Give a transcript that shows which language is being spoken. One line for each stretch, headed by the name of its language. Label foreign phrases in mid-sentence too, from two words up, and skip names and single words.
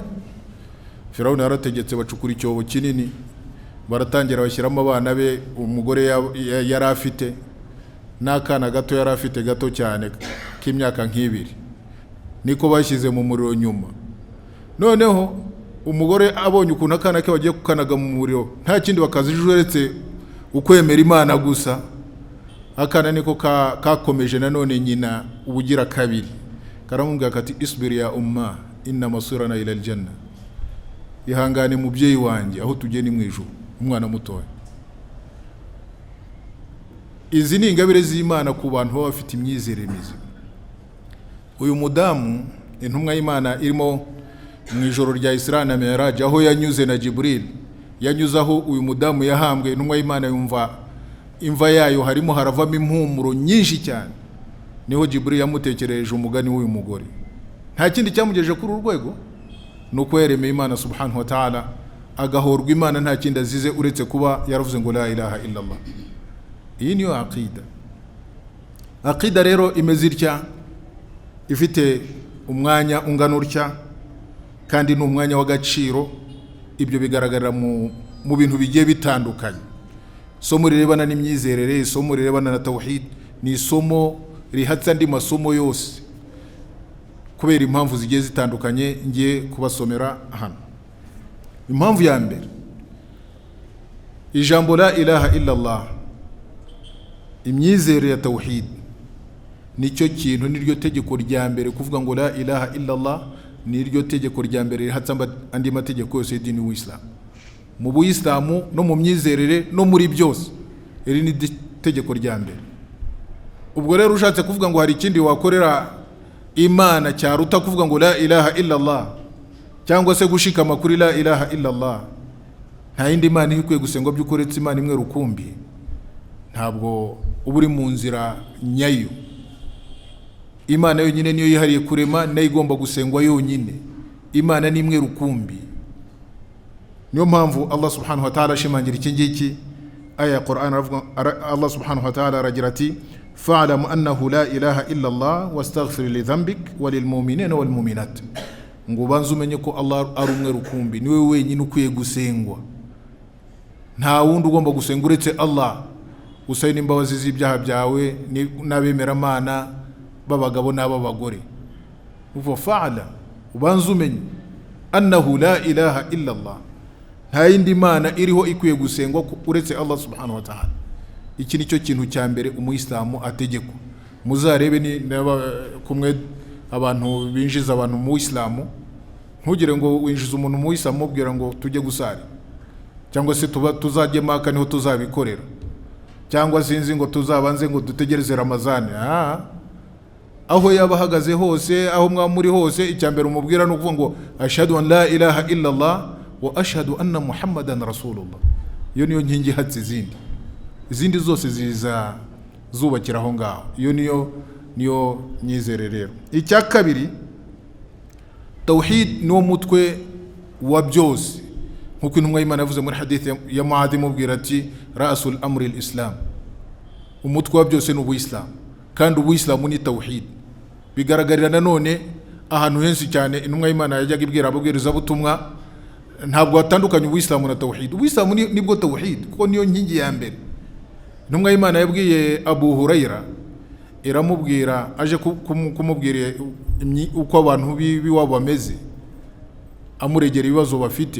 Kinyarwanda: Firawuna yarategetse bacukura icyobo kinini, baratangira bashyiramo abana be, umugore yari afite n'akana gato yari afite gato cyane k'imyaka nk'ibiri, niko bashyize mu muriro nyuma. Noneho umugore abonye ukuntu akana ke bagiye kukanaga mu muriro, nta kindi bakazijwe uretse ukwemera Imana gusa, akana niko kakomeje nanone nyina ubugira kabiri, karamubwira kati
Arabic: اصبري يا أمه إن مصيرنا إلى الجنة,
Kinyarwanda: ihangane mubyeyi wanjye aho tugiye ni mu ijuru. Umwana mutoya. Izi ni ingabire z'Imana ku bantu baba bafite imyizerere mizima. Uyu mudamu intumwa y'Imana irimo mu ijoro rya Isra na Miraj, aho yanyuze na Jibril, yanyuze aho uyu mudamu yahambwe, intumwa y'Imana yumva imva yayo harimo haravamo impumuro nyinshi cyane. Niho Jibril yamutekereje umugani w'uyu mugore. Nta kindi cyamugejeje kuri urwego, nuko yaremeye Imana
Arabic: سبحانه وتعالى,
Kinyarwanda: agahorwa Imana nta kindi azize uretse kuba yaravuze ngo
Arabic: لا إله إلا الله.
Kinyarwanda: Iyi niyo aqida. Aqida rero imeze itya, ifite umwanya ungana utya, kandi ni umwanya w'agaciro. Ibyo bigaragarira mu bintu bigiye bitandukanye. Isomo rirebana n'imyizerere, isomo rirebana na tawhid, ni isomo rihatsa andi masomo yose kubera impamvu zigiye zitandukanye ngiye kubasomera hano. Impamvu ya mbere, ijambo
Arabic: لا إله إلا الله,
Kinyarwanda: imyizerere ya tawhid, nicyo kintu, niryo tegeko rya mbere. Kuvuga ngo
Arabic: لا إله إلا الله
Kinyarwanda: niryo tegeko rya mbere rihatsa andi mategeko yose y'idini w'Islam. Mu Buislamu no mu myizerere no muri byose, iri ni tegeko rya mbere. Ubwo rero ushatse kuvuga ngo hari ikindi wakorera Imana cyaruta kuvuga ngo
Arabic: لا إله إلا الله,
Kinyarwanda: cyangwa se gushikama kuri
Arabic: لا إله إلا الله,
Kinyarwanda: nta yindi Imana ikwiye gusengwa by'ukoretse Imana imwe rukumbi, ntabwo uba uri mu nzira nyayo. Imana yonyine niyo yihariye kurema, nayo igomba gusengwa yonyine. Imana ni imwe rukumbi. Niyo mpamvu Allah
Arabic: سبحانه وتعالى
Kinyarwanda: ashimangira iki ngiki. Aya ya Qur'an Allah
Arabic: سبحانه وتعالى
Kinyarwanda: aragira ati
Arabic: فاعلم أنه لا إله إلا الله واستغفر لذنبك وللمؤمنين والمؤمنات.
Kinyarwanda: Ngo banze umenye ko Allah ari umwe rukumbi, niwe wenyine ukwiye gusengwa. Nta wundi ugomba gusenga uretse Allah. Usaye n'imbabazi z'ibyaha byawe n'abemera Imana b'abagabo n'ab'abagore. Uva fa'ala, ubanze umenye
Arabic: أنه لا إله إلا الله,
Kinyarwanda: nta yindi Mana iriho ikwiye gusengwa uretse Allah
Arabic: سبحانه وتعالى.
Kinyarwanda: Iki nicyo kintu cya mbere umuyisilamu ategekwa. Muzarebe ni kumwe abantu binjiza abantu mu Islamu, ntugire ngo winjiza umuntu mu Islamu mubwira ngo tujye gusari, cyangwa se tuzajye Maka niho tuzabikorera, cyangwa sinzi ngo tuzabanze ngo dutegereze Ramazani. Aho yaba ahagaze hose, aho mwamuri hose, icyambere umubwira no kuvuga ngo
Arabic: أشهد أن لا إله إلا الله وأشهد أن محمدا رسول الله.
Kinyarwanda: Iyo niyo nkingi hatse izindi zose ziza zubakira aho ngaho. Iyo niyo myizerere rero. Icya kabiri, tawhid niwo mutwe wa byose, nkuko intumwa y'Imana yavuze muri hadith ya Muadh imubwira ati
Arabic: رأس أمر الإسلام,
Kinyarwanda: umutwe wa byose ni Ubuislamu, kandi Ubuislamu ni tawhid. Bigaragarira nanone ahantu henshi cyane intumwa y'Imana yajyaga ibwira ababwiriza butumwa, ntabwo atandukanye Ubuislamu na tawhid. Ubuislamu nibwo tawhid, kuko niyo nkingi ya mbere. Intumwa y'Imana yabwiye Abu Huraira, iramubwira aje kumubwira uko abantu biwabo bameze, amuregera ibibazo bafite.